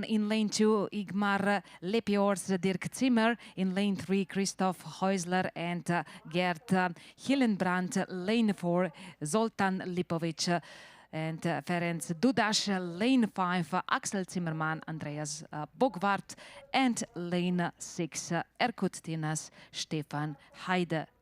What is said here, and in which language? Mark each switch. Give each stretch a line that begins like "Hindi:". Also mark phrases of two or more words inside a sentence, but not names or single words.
English: In lane 2, Igmar Lepiors, Dirk Zimmer. In lane 3, Christoph Häusler and Gerd Hillenbrand. Lane 4, Zoltan Lipovic and Ferenc Dudas. Lane 5, Axel Zimmermann, Andreas Bogwart. And lane 6, Erkut Tinas, Stefan Heide.